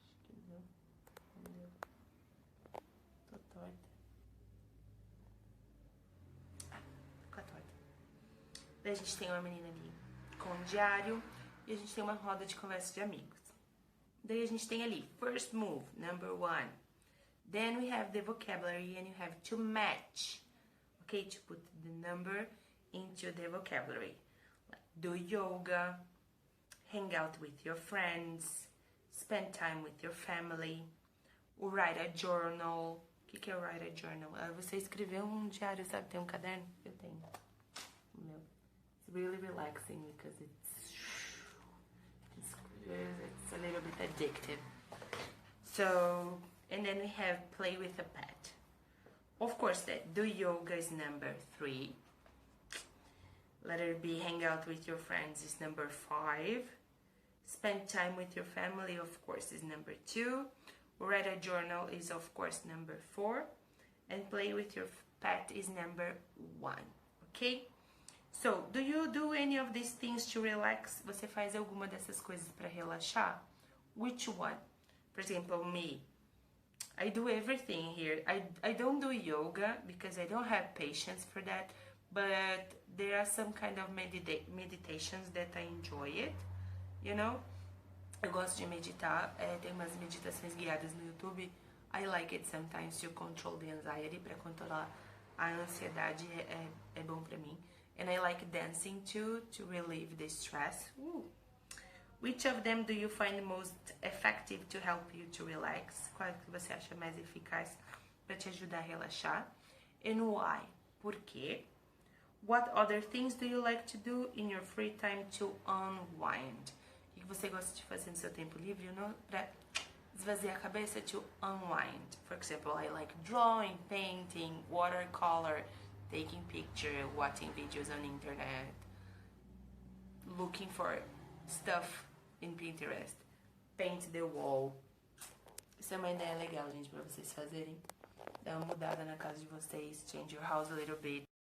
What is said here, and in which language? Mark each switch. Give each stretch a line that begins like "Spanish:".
Portuguese: Acho que não. Tô torta. Ficou torta. Daí a gente tem uma menina ali com um diário e a gente tem uma roda de conversa de amigos. Daí a gente tem ali,
English: first move, number 1. Then we have the vocabulary and you have to match, okay, to put the number into the vocabulary. Do yoga, hang out with your friends, spend time with your family, write a journal.
Portuguese: O que é
English: write a journal?
Portuguese: Você escrever um diário, sabe? Tem um caderno? Eu tenho. Meu.
English: It's really relaxing because it's a little bit addictive. So, and then we have play with a pet. Of course, that do yoga is number 3. Let it be hang out with your friends is number 5. Spend time with your family, of course, is number 2. Write a journal is, of course, number 4. And play with your pet is number 1. Okay? So, do you do any of these things to relax?
Portuguese: Você faz alguma dessas coisas para relaxar?
English: Which one? For example, me. I do everything here. I don't do yoga because I don't have patience for that. But there are some kind of meditations that I enjoy it, you know?
Portuguese: Eu gosto de meditar, tem umas meditações guiadas no YouTube.
English: I like it sometimes to control the anxiety,
Portuguese: para controlar a ansiedade é bom pra mim.
English: And I like dancing too, to relieve the stress. Which of them do you find most effective to help you to relax?
Portuguese: Qual que você acha mais eficaz para te ajudar a relaxar?
English: And why?
Portuguese: Por quê?
English: What other things do you like to do in your free time to unwind?
Portuguese: O que você gosta de fazer no seu tempo livre, you know, para esvaziar a cabeça, to unwind?
English: For example, I like drawing, painting, watercolor, taking picture, watching videos on internet, looking for stuff in Pinterest, paint the wall.
Portuguese: Isso é uma ideia legal, gente, para vocês fazerem. Dar uma mudada na casa de vocês,
English: change your house a little bit.